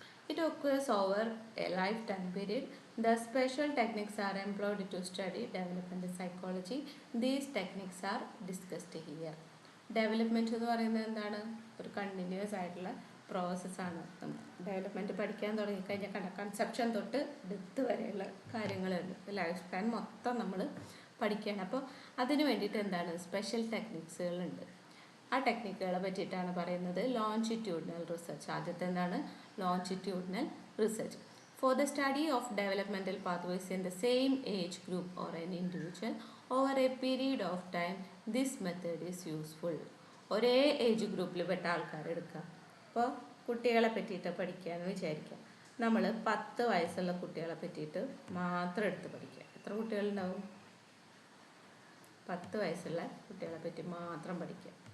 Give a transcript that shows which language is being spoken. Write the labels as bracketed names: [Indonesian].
[English] It occurs over a lifetime period. The special techniques are employed to study developmental psychology. These techniques are discussed here. [Malayalam] Development എന്ന് പറയുന്നത് എന്താണ്? ഒരു continuous ആയിട്ടുള്ള പ്രോസസ്സാണ്. Development പഠിക്കാൻ തുടങ്ങിക്കഴിഞ്ഞാൽ കൺസെപ്ഷൻ തൊട്ട് ഡെപ്ത് വരെയുള്ള കാര്യങ്ങളുണ്ട്. ലൈഫ് സ്പാൻ മൊത്തം നമ്മൾ പഠിക്കുകയാണ്. അപ്പോൾ അതിന് വേണ്ടിയിട്ട് എന്താണ്, സ്പെഷ്യൽ ടെക്നിക്സുകളുണ്ട്. ആ ടെക്നിക്കുകളെ പറ്റിയിട്ടാണ് പറയുന്നത്. Longitudinal research. ആദ്യത്തെ എന്താണ്? Longitudinal research. [English] For the study of developmental pathways in the same age group or an individual over a period of time, this method is useful. [Malayalam] ഒരേ ഏജ് ഗ്രൂപ്പിൽ പെട്ട ആൾക്കാരെ എടുക്കുക. അപ്പോൾ കുട്ടികളെ പറ്റിയിട്ട് പഠിക്കുക എന്ന് വിചാരിക്കുക. നമ്മൾ 10 വയസ്സുള്ള കുട്ടികളെ പറ്റിയിട്ട് മാത്രം എടുത്ത് പഠിക്കുക. എത്ര കുട്ടികളുണ്ടാവും? 10 വയസ്സുള്ള കുട്ടികളെ പറ്റി മാത്രം പഠിക്കുക.